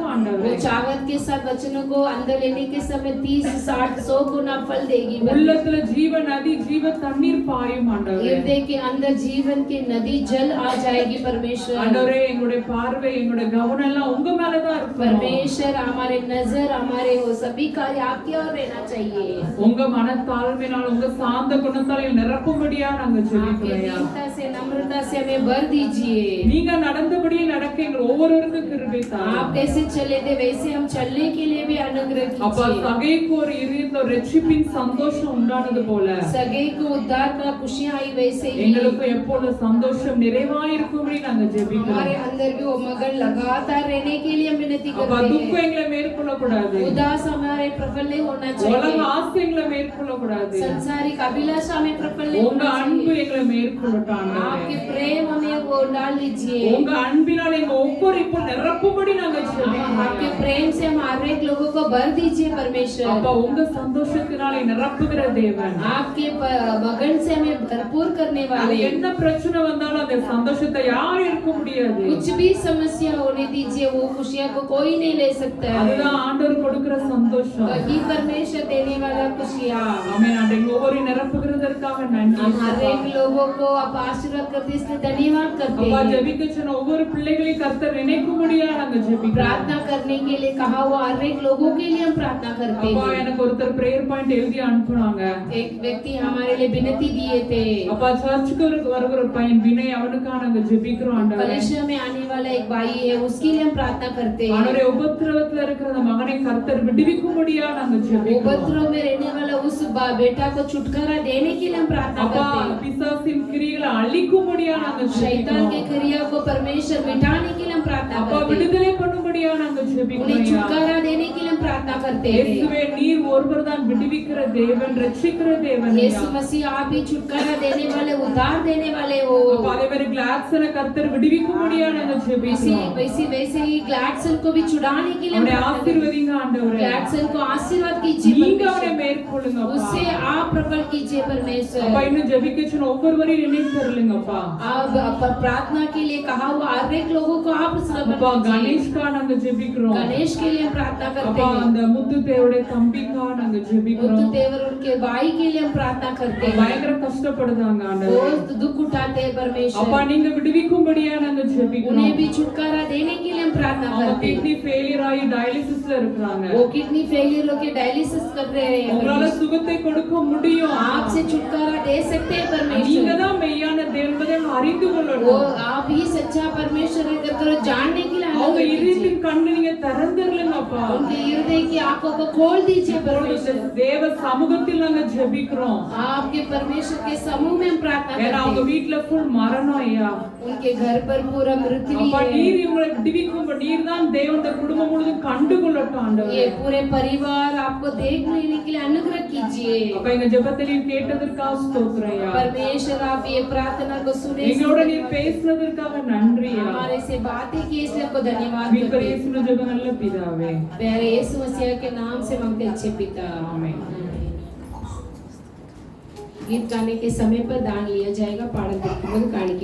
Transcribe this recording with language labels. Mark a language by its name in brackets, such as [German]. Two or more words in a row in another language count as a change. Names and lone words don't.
[Hindi] वो [Tamil] ஆண்டவரே. [Hindi] चाहत के साथ वचनों को अंदर लेने के समय 30 60 100 गुना फल देगी। [Tamil] உள்ளத்துல ஜீவ நதி ஜீவ தண்ணீர் பாயும் ஆண்டவரே. [Hindi] हृदय के अंदर जीवन की नदी जल आ जाएगी परमेश्वर। [Tamil] ஆண்டவரே எங்களுடைய பார்வை எங்களுடைய கவனம் எல்லாம் உங்க மேல தான் இருக்கும். [Hindi] परमेश्वर हमारे नजर हमारे वो सभी कार्य आपके और रहना चाहिए। [Tamil] உங்க மனத்தாழ்மையினால் உங்க சாந்த குணத்தால் நிரப்பும்படியா நாங்க [Hindi] आपके [Tamil] ஜெபிக்கிறோம். [Hindi] दीनता से नम्रता से हमें भर दीजिए। [Tamil] நீங்க நடந்தபடியே நடக்க எங்க ஒவ்வொருவருக்கும் கிருபை தாரும். [Hindi] आप कैसे चले थे वैसे हम चलने के लिए भी अनुग्रह [Tamil] அப்பா [Hindi] कीजिए। [Tamil] சகைக்கு ஒரு இருதயத்துல ரட்சிப்பின் சந்தோஷம் உண்டானது போல [Hindi] सगे को उद्धार का खुशियां आई वैसे ही [Tamil] எங்களுக்கு எப்பொழுது சந்தோஷம் நிறைவாயிருக்கும்படி நாங்க [Hindi] हमारे [Tamil] ஜெபிக்கிறோம். [Hindi] अंदर भी वो मगन लगातार रहने के लिए हम विनती [Tamil] அப்பா [Hindi] करते [Tamil] துக்கம் [Hindi] हैं। [Tamil] எங்களை மேற்கொள்ள கூடாது. [Hindi] उदास हमारे प्रफुल्ल होना [Tamil] உலக [Hindi] चाहिए। [Tamil] ஆசை எங்களை மேற்கொள்ள கூடாது. [Hindi] संसारिक अभिलाषा में प्रफुल्ल [Tamil] உங்க [Hindi] होना [Tamil] அன்பு [Hindi] चाहिए। [Tamil] எங்களை மேற்கொள்ளட்டும். [Hindi] आपके प्रेम हमें वो डाल लीजिए। [Tamil] உங்க அன்பினால் எங்க ஒவ்வொரு இப்போ நிரப்பும்படி நாங்க ஜெபிக்கிறோம். [Hindi] आपके प्रेम से हम हर एक लोगों को भर दीजिए परमेश्वर। [Tamil] அப்பா உங்க சந்தோஷத்தினாலே நிரப்புகிற தேவன். [Hindi] आपके मगन से हमें भरपूर करने [Tamil] அது [Hindi] वाले [Tamil] என்ன பிரச்சனை வந்தாலும் அந்த சந்தோஷத்தை யாரும் இருக்க முடியாது. [Hindi] कुछ भी समस्या होने दीजिए वो खुशियां को कोई नहीं ले सकता है। [Tamil] அதுதான் ஆண்டவர் கொடுக்கிற சந்தோஷம். [Hindi] वही परमेश्वर देने वाला खुशियां। [Tamil] ஆமென். ஆண்டவரே ஒவ்வொரு நிரப்புகிறதற்காக நன்றி. [Hindi] हम हर एक लोगों को आप आशीर्वाद करते इसलिए धन्यवाद करते [Tamil] அப்பா [Hindi] हैं। [Tamil] ஜெபிக்க சொன்ன ஒவ்வொரு பிள்ளைகளையும் கர்த்தர் நினைக்கும்படியா நாங்க ஜெபிக்கிறோம். [Hindi] प्रार्थना करने के लिए कहा हुआ हर एक लोगों के लिए हम प्रार्थना करते [Tamil] அப்பா [Hindi] हैं। [Tamil] எனக்கு ஒருத்தர் [English] prayer point [Tamil] எழுதி அனுப்புனாங்க. [Hindi] एक व्यक्ति हमारे लिए विनती दिए थे। [Tamil] அப்பா சர்ச்சுக்கு வருகிற பையன் வினய் அவனுக்காக நாங்க ஜெபிக்கிறோம் ஆண்டவரே. [Hindi] कलिसिया में आने वाला एक भाई है उसके लिए हम प्रार्थना करते हैं। [Tamil] ஆண்டவரே உபத்திரவத்துல இருக்கிற அந்த மகனை கர்த்தர் விடுவிக்கும்படியா நாங்க ஜெபிக்கிறோம். [Hindi] उपद्रव में रहने वाला उस बेटा को छुटकारा देने के लिए हम प्रार्थना [Tamil] அப்பா [Hindi] करते हैं। [Tamil] பிசாசின் கிரியைகளை அழிக்கும்படியா நாங்க [Hindi] शैतान के [Tamil] ஜெபிக்கிறோம். [Hindi] क्रिया को परमेश्वर मिटाने के लिए हम प्रार्थना [Tamil] அப்பா [Hindi] करते हैं। [Tamil] விடுதலை பண்ணும்படியா நாங்க [Hindi] उन्हें [Tamil] ஜெபிக்கிறோம். [Hindi] छुटकारा देने के लिए हम प्रार्थना करते हैं। [Tamil] இயேசுவே நீர் ஒருவர் தான் விடுவிக்கிற தேவன் ரட்சிக்கிற தேவன். [Hindi] यीशु मसीह आप ही छुटकारा देने वाले उद्धार देने वाले हो। [Tamil] அப்பா அதே மாதிரி கிளாக்ஸனை கர்த்தர் விடுவிக்கும்படியா நாங்க ஜெபிக்கிறோம். [Hindi] वैसे ही ग्लैडसन को भी छुड़ाने के लिए हम [Tamil] அவனை [Hindi] प्रार्थना करते हैं। [Tamil] ஆசீர்வதிங்க ஆண்டவரே. [Hindi] ग्लैडसन को आशीर्वाद कीजिए [Tamil] நீங்க அவனை [Hindi] परमेश्वर। [Tamil] மேற்கொள்ளுங்க அப்பா. [Hindi] उससे आप प्रबल कीजिए [Tamil] அப்பா [Hindi] परमेश्वर। [Tamil] இன்னும் ஜெபிக்க சொன்ன ஒவ்வொருவரையும் நினைத்தருளுங்கப்பா. [Hindi] आप प्रार्थना के लिए कहा हुआ हर एक लोगों को आप प्रबल [Tamil] அப்பா [Hindi] कीजिए। [Tamil] கணேஷ்கா நாங்க ஜெபிக்கிறோம். [Hindi] गणेश के लिए हम प्रार्थना करते [Tamil] அப்பா [Hindi] हैं। [Tamil] அந்த முத்து தேவடைய தம்பிக்கா நாங்க [Hindi] मुत्तु [Tamil] ஜெபிக்கிறோம். [Hindi] देवर उनके भाई के लिए हम प्रार्थना करते हैं। [Tamil] பயங்கர கஷ்டப்படுதாங்க ஆண்டவரே. [Hindi] बहुत दुख उठाते हैं [Tamil] அப்பா [Hindi] परमेश्वर। [Tamil] நீங்க விடுவிக்கும்படியா நாங்க ஜெபிக்கிறோம். [Hindi] उन्हें भी छुटकारा देने के लिए हम प्रार्थना [Tamil] அவங்க [Hindi] करते हैं। [English] kidney failure [Tamil] ஆகி டயாலிசிஸ்ல இருக்காங்க. [Hindi] वो [English] kidney failure [Hindi] होके डायलिसिस कर रहे हैं [Tamil] உங்களால [Hindi] परमेश्वर। [Tamil] சுகத்தை கொடுக்க முடியும். [Hindi] आपसे छुटकारा दे सकते हैं [Tamil] நீங்க [Hindi] परमेश्वर। [Tamil] தான் மெய்யான தேவன் என்பதை அறிந்து [Hindi] वो [Tamil] கொள்ளணும். [Hindi] आप ही सच्चा परमेश्वर है करके जानने के लिए [Tamil] அவங்க [Hindi] अनुग्रह कीजिए। [Tamil] இதயத்தின் கண்ணு நீங்க திறந்துருங்கப்பா. [Hindi] उनके हृदय की आंखों को खोल दीजिए परमेश्वर। [Tamil] தேவ சமூகத்தில் நாங்க ஜெபிக்கிறோம். [Hindi] आपके परमेश्वर के समूह में हम प्रार्थना [Tamil] ஏன்னா அவங்க [Hindi] करते हैं। [Tamil] வீட்ல ஃபுல் மரணம் ஐயா. [Hindi] उनके घर पर पूरा मृत्यु [Tamil] அப்பா [Hindi] है। [Tamil] நீர் இவங்களை விடுவிக்கும் நீர் தான் தேவன் இந்த குடும்பம் முழுதும் கண்டுகொள்ளட்டும் ஆண்டவரே. [Hindi] ये पूरे परिवार आपको देख लेने के लिए अनुग्रह कीजिए [Tamil] அப்ப எங்க ஜெபத்தை நீர் கேட்டதற்காக ஸ்தோத்திரம் ஐயா. [Hindi] परमेश्वर। आप ये प्रार्थना को सुने, [Tamil] எங்களோட நீர் பேசுனதற்காக நன்றி ஐயா. [Hindi] हमारे से बातें की इसलिए आपको धन्यवाद [Tamil] மீட்பர் [Hindi] करते हैं। [Tamil] இயேசுவின் ஜெப நல்ல பிதாவே. [Hindi] प्यारे यीशु मसीह के नाम से मांगते हैं अच्छे पिता, आमीन। गीत गाने के समय पर दान लिया जाएगा। पाठक